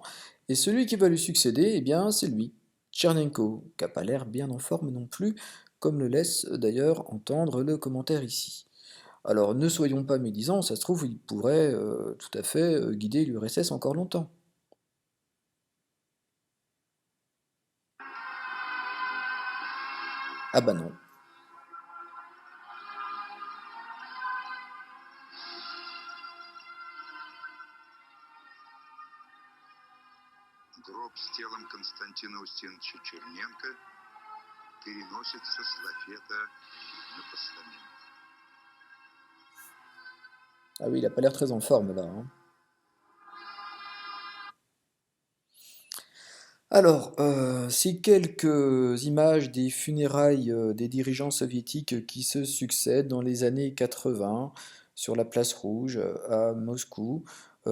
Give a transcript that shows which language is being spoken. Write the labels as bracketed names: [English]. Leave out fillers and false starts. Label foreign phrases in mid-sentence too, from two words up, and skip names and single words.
[French] Et celui qui va lui succéder, eh bien, c'est lui, Tchernenko, qui n'a pas l'air bien en forme non plus, comme le laisse d'ailleurs entendre le commentaire ici. Alors ne soyons pas médisants, ça se trouve, il pourrait tout à fait guider l'URSS encore longtemps. Ah bah non. [Russian] Гроб с телом Константина Устиновича Черненко переносится с лафета на постамент. [French] Ah oui, il a pas l'air très en forme là, hein. Alors, ces quelques images des funérailles des dirigeants soviétiques qui se succèdent dans les années 80 sur la place Rouge à Moscou.